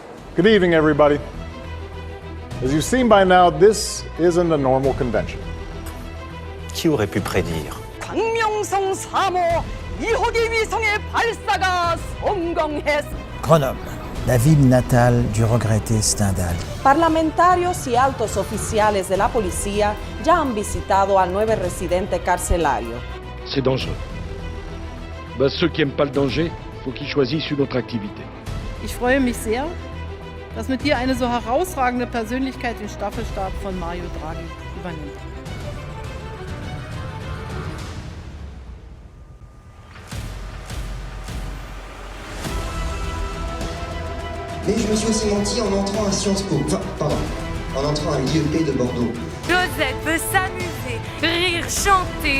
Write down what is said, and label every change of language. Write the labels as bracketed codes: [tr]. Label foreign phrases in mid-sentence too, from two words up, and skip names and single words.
[en] Good evening, everybody. As you've seen by now, this isn't a normal convention. [fr] Qui aurait pu prédire? [ko] 광명성 3호 2호기 위성의 발사가 성공했습니다. [fr] Grenoble, la ville natale du regretté Stendhal. [es] Parlamentarios y altos oficiales de la policía ya han visitado al nuevo residente carcelario. [fr] C'est dangereux. Ceux qui n'aiment pas le danger, faut qu'ils choisissent une autre activité. [de] Ich freue mich sehr, dass mit dir eine so herausragende Persönlichkeit den Staffelstab von Mario Draghi übernimmt. [fr] Mais je me suis aussi menti en entrant à Sciences Po. En entrant à l'IEP de Bordeaux. Josette veut s'amuser, rire, chanter.